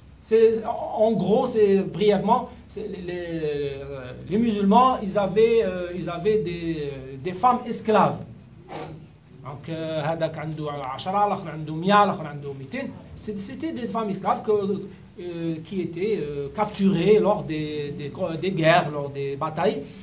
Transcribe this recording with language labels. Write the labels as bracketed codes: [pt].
[fr] En gros, c'est brièvement, les musulmans, ils avaient des femmes esclaves. Donc, [ar] هذاك عنده 10 الآخر عنده 100 الآخر عنده 200. [fr] C'était des femmes esclaves qui étaient capturées lors des guerres, lors des batailles.